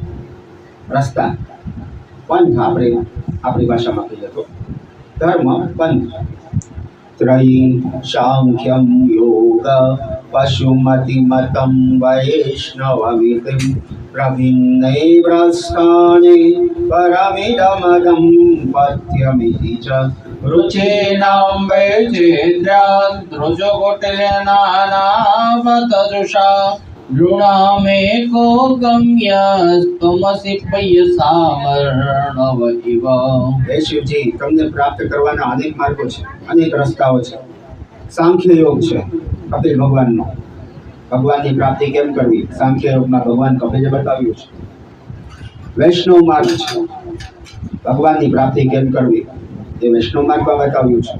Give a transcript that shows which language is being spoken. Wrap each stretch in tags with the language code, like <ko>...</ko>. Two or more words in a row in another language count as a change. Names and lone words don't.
<gu>રસ્તા, પંથ, આપણી ભાષામાં કહીએ તો ધર્મ, પંથ।</gu> <sa>त्रयी सांख्यम योग पशुमति मतम वैष्णवमितिम प्रभिन्नैव्रस्थाने परमिदमदं पथ्यमिति च रुचीनां वैचित्र्याद्रुजकुटिलनानावतजुषा नृणामेको गम्यस्त्वमसि पयसामर्णव इव।</sa> <gu>હે શિવજી, તમને પ્રાપ્ત કરવાના અનેક માર્ગો છે, અનેક રસ્તાઓ છે। સાંખ્ય યોગ છે કપિલ ભગવાનનો, ભગવાનની પ્રાપ્તિ કેમ કરવી સાંખ્ય યોગમાં ભગવાન કપિલે બતાવ્યું છે। વૈષ્ણવ માર્ગ છે, ભગવાનની પ્રાપ્તિ કેમ કરવી એ વૈષ્ણવ માર્ગમાં બતાવ્યું છે।</gu>